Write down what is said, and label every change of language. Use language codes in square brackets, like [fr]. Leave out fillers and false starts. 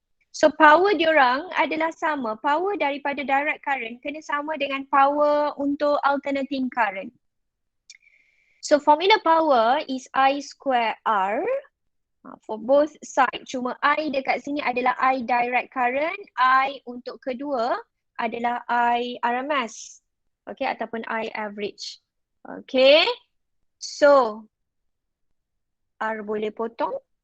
[ms] So power diorang adalah sama. Power daripada direct current kena sama dengan power untuk alternating current. [en] So formula power is I square R for both side. [ms] Cuma I dekat sini adalah I direct current, I untuk kedua adalah I RMS, okay, ataupun I average. Okay, so R boleh potong.